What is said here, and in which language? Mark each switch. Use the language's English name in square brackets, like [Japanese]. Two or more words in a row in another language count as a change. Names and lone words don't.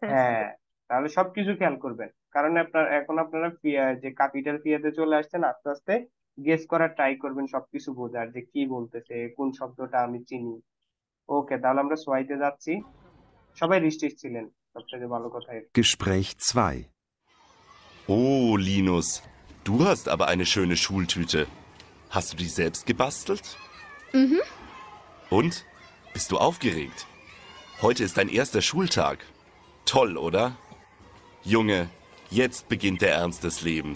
[Bangla] হ্যাঁ, তাহলে সবকিছু খেয়াল করবেন, কারণ এখন আপনারা যে ক্যাপিটাল ফিয়াতে চলে আসছেন। আস্তে আস্তে গেস করার ট্রাই করবেন, সবকিছু বোঝার যে কি বলতেছে, কোন শব্দটা আমি চিনি। ওকে, তাহলে আমরা সোয়াইতে যাচ্ছি। সবাই রিস্ট্রিক্ট ছিলেন, সবথেকে ভালো কথা এটা। [German] Gespräch 2. Oh, Linus, du hast aber eine schöne Schultüte. Hast du die selbst gebastelt? Mhm. Und? Bist du aufgeregt? Heute ist dein erster Schultag. Toll, oder? Junge, jetzt beginnt der Ernst des Lebens.